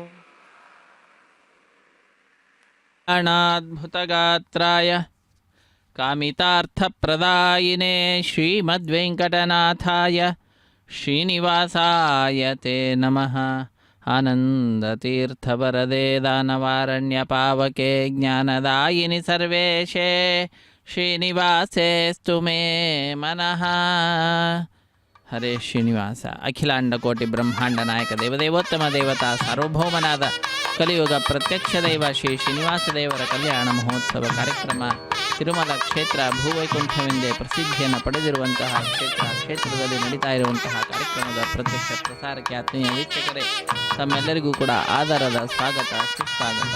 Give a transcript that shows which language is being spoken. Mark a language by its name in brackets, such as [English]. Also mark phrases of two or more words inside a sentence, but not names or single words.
[Sanskrit] అనాద్భుతగాత్రాయ కామితార్థప్రదాయినే శ్రీమద్వేంకటనాథాయ శ్రీనివాసాయ తే నమః. ఆనందతీర్థవరదే దానవారణ్యపావకే జ్ఞానదాయిని సర్వేశే శ్రీనివాసేస్తు మే మనః. హరే శ్రీనివాಸ. [Kannada] ಅಖಿಲಾಂಡಕೋಟಿ ಬ್ರಹ್ಮಾಂಡ ನಾಯಕ ದೇವದೇವೋತ್ತಮ ದೇವತಾ ಸಾರ್ವಭೌಮನಾದ ಕಲಿಯುಗ ಪ್ರತ್ಯಕ್ಷ ದೈವ ಶ್ರೀ ಶ್ರೀನಿವಾಸ ದೇವರ ಕಲ್ಯಾಣ ಮಹೋತ್ಸವ ಕಾರ್ಯಕ್ರಮ ತಿರುಮಲ ಕ್ಷೇತ್ರ ಭೂವೈಕುಂಠವೆಂದೇ ಪ್ರಸಿದ್ಧಿಯನ್ನು ಪಡೆದಿರುವಂತಹ ಕ್ಷೇತ್ರದಲ್ಲಿ ನಡೀತಾ ಇರುವಂತಹ ಕಾರ್ಯಕ್ರಮದ ಪ್ರತ್ಯಕ್ಷ ಪ್ರಸಾರಕ್ಕೆ ಆತ್ಮೀಯ ವೀಕ್ಷಕರೇ, ತಮ್ಮೆಲ್ಲರಿಗೂ ಕೂಡ ಆದರದ ಸ್ವಾಗತ ಸುಸ್ವಾಗತ.